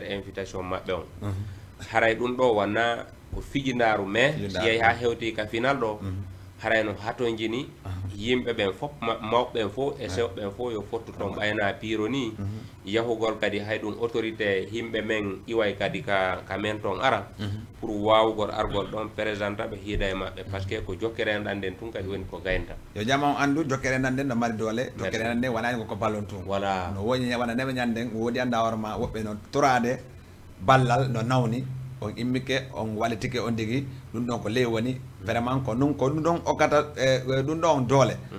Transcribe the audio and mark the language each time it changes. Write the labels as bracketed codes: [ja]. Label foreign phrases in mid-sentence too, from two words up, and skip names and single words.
[ff] invitation maɓɓe on haray ɗum ɗo wonna ko fijindaru mais si yeehi ha hewti ka final ɗo haray no hatojini yimɓe ɓen fof mawɓe ɓen fof e sewɓe ɓen fof yo fottu toon ɓayna piiro ni yahugol kadi hay ɗum autorité yimɓe men iway kadi ka men toon ara pour wawugol argol ɗon présenta ɓe hiida e maɓɓe [fr] par ce que [ff] ko jokkere enɗan nden tun kadi woni ko gaynta yo jama on andu jokkere enɗan nden no mari doole jokkere enɗan nden wonani ko ballon tun voilà no woni wona neɓe ñanden woodi anda hoorema woɓɓe no torade ballal no nawni on immike on wallitike on digui ɗum ɗon ko ley woni vraiment ko ɗum ɗon okkata ɗum ɗon doole